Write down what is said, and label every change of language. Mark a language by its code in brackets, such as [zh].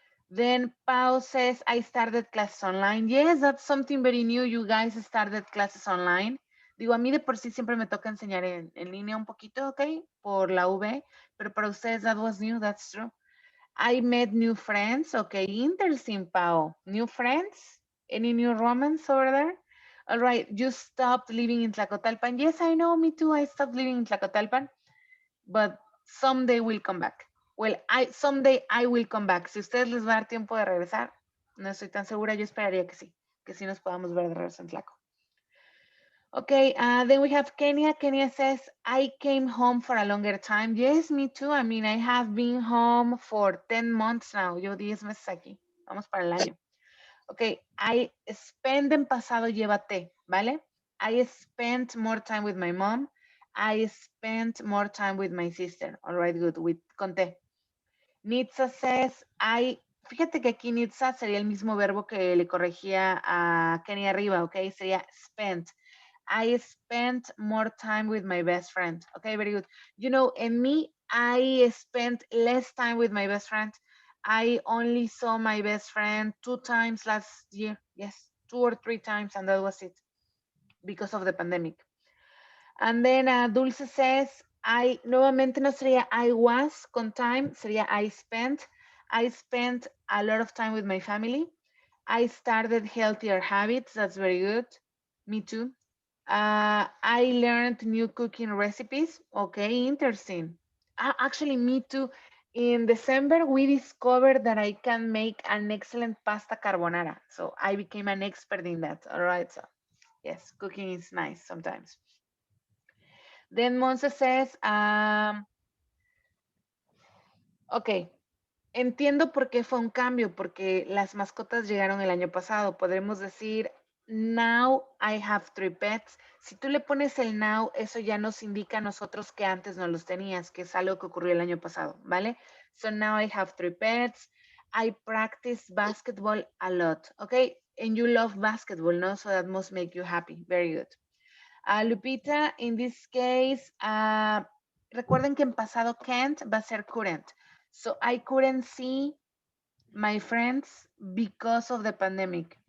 [en] Then Pau says I started classes online. Yes, that's something very new. You guys started classes online. [es] Digo, a mí de por sí siempre me toca enseñar en línea un poquito, ¿ok? Por la V, pero para ustedes [en] that was new, that's true. I met new friends. Okay, interesting, Pau. New friends? Any new romance over there? All right, you stopped living in Tlacotalpan. Yes, I know, me too. I stopped living in Tlacotalpan, but someday we'll come back. Well, someday I will come back. [es] Si ustedes les va a dar tiempo de regresar, no estoy tan segura, yo esperaría que sí nos podamos ver de regreso en Tlaco. [en] Okay, then we have Kenya. Kenya says, I came home for a longer time. Yes, me too. I mean, I have been home for 10 months now. [es] Yo 10 meses aquí. Vamos para el año. [en] Okay, I spend [es] en pasado llévate, ¿vale? [en] I spent more time with my mom. I spent more time with my sister. All right, good. Conté. Nitza says, [es] fíjate que aquí Nitza sería el mismo verbo que le corregía a Kenia arriba, ok? Sería spent. [en] I spent more time with my best friend. Okay, very good. You know, in me, I spent less time with my best friend. I only saw my best friend 2 times last year. Yes, 2 or 3 times, and that was it. because of the pandemic. And then Dulce says, [es] nuevamente no sería [en] I was [es] con time, sería [en] I spent. I spent a lot of time with my family. I started healthier habits. That's very good. Me too. I learned new cooking recipes. Okay, interesting. Actually, me too. In December, we discovered that I can make an excellent pasta carbonara. So I became an expert in that. All right. So yes, cooking is nice sometimes. Then Monse says, [es] ok, entiendo por qué fue un cambio, porque las mascotas llegaron el año pasado. Podremos decir, [en] now I have 3 pets. [es] Si tú le pones el now, eso ya nos indica a nosotros que antes no los tenías, que es algo que ocurrió el año pasado, ¿vale? [en] So now I have 3 pets. I practice basketball a lot, okay? And you love basketball, no? So that must make you happy. Very good. Lupita, in this case, [es] recuerden que en pasado [en] can't [es] va a ser [en] couldn't. So I couldn't see my friends because of the pandemic.